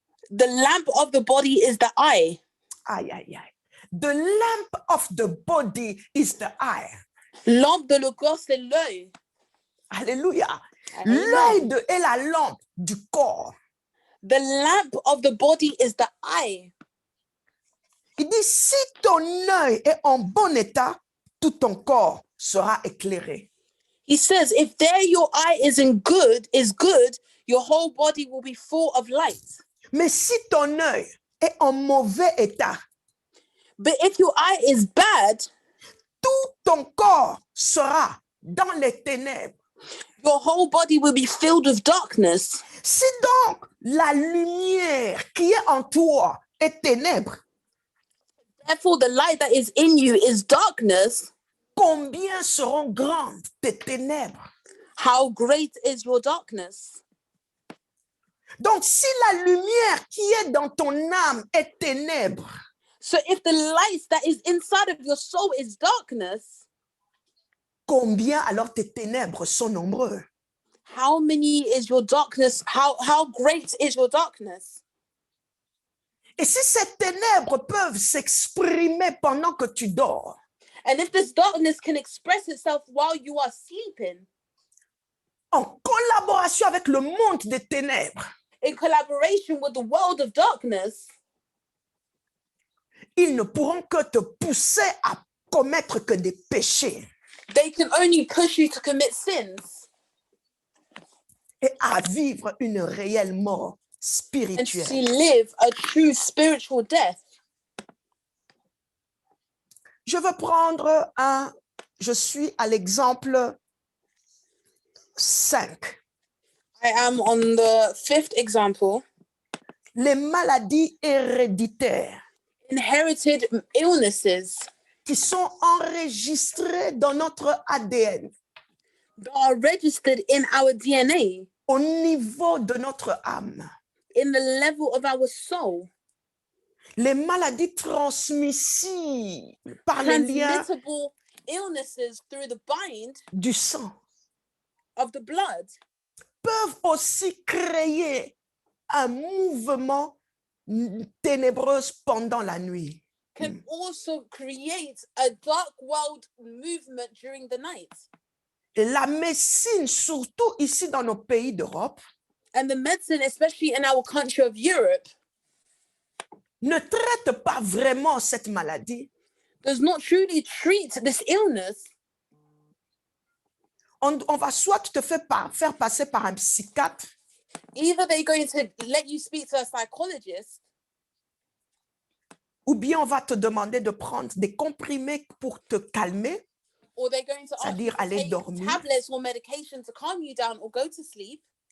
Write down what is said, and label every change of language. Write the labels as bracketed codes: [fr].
[en] the lamp of the body is the eye. [fr] Aïe, aïe, aïe. [en] The lamp of the body is the eye. [fr] Lampe de le corps, c'est l'œil. Alléluia. [en] Amen. [fr] L'œil est la lampe du corps. [en] The lamp of the body is the eye. [fr] Il dit, si ton œil est en bon état, tout ton corps sera éclairé. [en] He says, if there your eye is good, your whole body will be full of light. [fr] Mais si ton œil est en mauvais état, [en] But if your eye is bad, [fr] tout ton corps sera dans les ténèbres. [en] your whole body will be filled with darkness. [fr] Si donc la lumière qui est en toi est ténèbre, [en] Therefore, the light that is in you is darkness. [fr] combien seront grandes tes ténèbres? [en] How great is your darkness? [fr] Donc, si la lumière qui est dans ton âme est ténèbre, [en] So if the light that is inside of your soul is darkness, [fr] combien alors tes ténèbres sont nombreux? [en] how many is your darkness? How great is your darkness? [fr] Et si ces ténèbres peuvent s'exprimer pendant que tu dors, [en] And if this darkness can express itself while you are sleeping, [fr] en collaboration avec le monde des ténèbres, [en] in collaboration with the world of darkness, [fr] ils ne pourront que te pousser à commettre que des péchés [en] they can only push you to commit sins [fr] et à vivre une réelle mort [en] and to [fr] spirituelle. [en] live a true spiritual death. [fr] Je veux prendre je suis à l'exemple 5. [en] I am on the 5th example. [fr] Les maladies héréditaires [en] Inherited illnesses [fr] qui sont enregistrées dans notre ADN [en] that are registered in our DNA, [fr] au niveau de notre âme. [en] in the level of our soul, [fr] Les maladies transmissibles par les liens [en] transmittable illnesses through the bind [fr] du sang [en] of the blood [fr] peuvent aussi créer un mouvement ténébreux pendant la nuit. [en] can also create a dark world movement during the night. [fr] Et la médecine, surtout ici dans nos pays d'Europe, [en] And the medicine, especially in our country of Europe, [fr] ne traite pas vraiment cette maladie. [en] does not truly treat this illness. [fr] On va soit te faire passer par un psychiatre, [en] Either they're going to let you speak to a psychologist, [fr] ou bien on va te demander de prendre des comprimés pour te calmer, [en] or they're going to ask you [fr] c'est-à-dire [en] to [fr] aller [en] take [fr] dormir. [en] tablets or medication to calm you down or go to sleep.